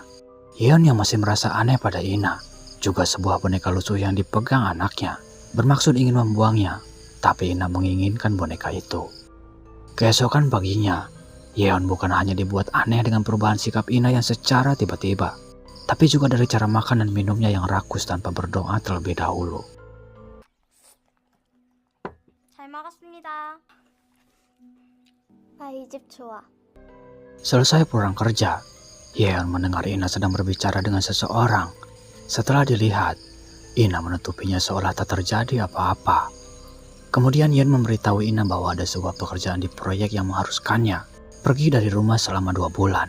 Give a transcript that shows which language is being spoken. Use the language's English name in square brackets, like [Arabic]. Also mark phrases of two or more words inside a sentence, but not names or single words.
[Indonesian] Yeon yang masih merasa aneh pada Ina, juga sebuah boneka lucu yang dipegang anaknya, bermaksud ingin membuangnya, tapi Ina menginginkan boneka itu. Keesokan paginya, Yeon bukan hanya dibuat aneh dengan perubahan sikap Ina yang secara tiba-tiba, tapi juga dari cara makan dan minumnya yang rakus tanpa berdoa terlebih dahulu. [Korean] 잘 먹었습니다. 이 집 좋아. [Indonesian] Selesai pulang kerja, Yeon mendengar Ina sedang berbicara dengan seseorang. Setelah dilihat, Ina menutupinya seolah tak terjadi apa-apa. Kemudian Yeon memberitahu Ina bahwa ada sebuah pekerjaan di proyek yang mengharuskannya pergi dari rumah selama 2 bulan.